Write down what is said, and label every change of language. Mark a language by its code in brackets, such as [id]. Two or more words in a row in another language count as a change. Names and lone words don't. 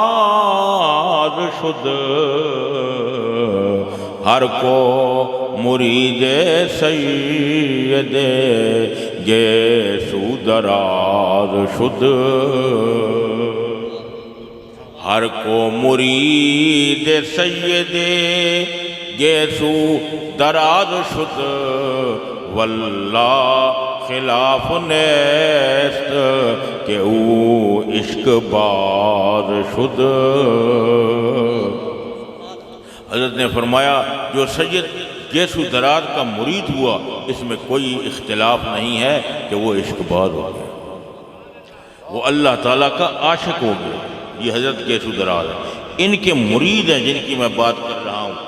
[fa] شد، ہر کو مرید سید گیسو دراز شد، ہر کو مرید سید گیسو دراز شد، واللہ خلاف نیست کہ او عشق باز شد۔ [ur] حضرت نے فرمایا جو سید گیسو دراز کا مرید ہوا اس میں کوئی اختلاف نہیں ہے کہ وہ عشق باز ہو گیا، وہ اللہ تعالیٰ کا عاشق ہو گیا۔ یہ حضرت گیسو دراز ہے، ان کے مرید ہیں جن کی میں بات کر رہا ہوں۔